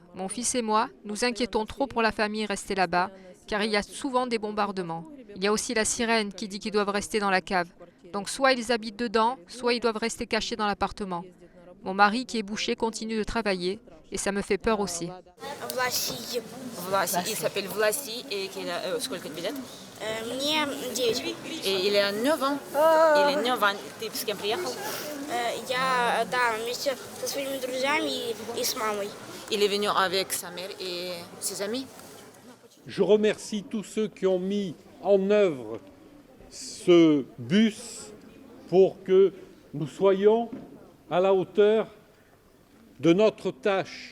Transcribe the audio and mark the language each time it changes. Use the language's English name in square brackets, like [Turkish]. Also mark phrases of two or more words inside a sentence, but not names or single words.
[French] Mon fils et moi, nous inquiétons trop pour la famille restée là-bas, car il y a souvent des bombardements. Il y a aussi la sirène qui dit qu'ils doivent rester dans la cave. Donc soit ils habitent dedans, soit ils doivent rester cachés dans l'appartement. Mon mari, qui est boucher, continue de travailler et ça me fait peur aussi. Il s'appelle Vlasi et [Russian] сколько тебе лет? Мне 9. [French] Il a 9 ans. Il est 9 ans. [Russian] Ты с кем приехал? Я, да, вместе со своими друзьями и с мамой. [French] Il est venu avec sa mère et ses amis. Je remercie tous ceux qui ont mis en œuvre ce bus pour que nous soyons à la hauteur de notre tâche.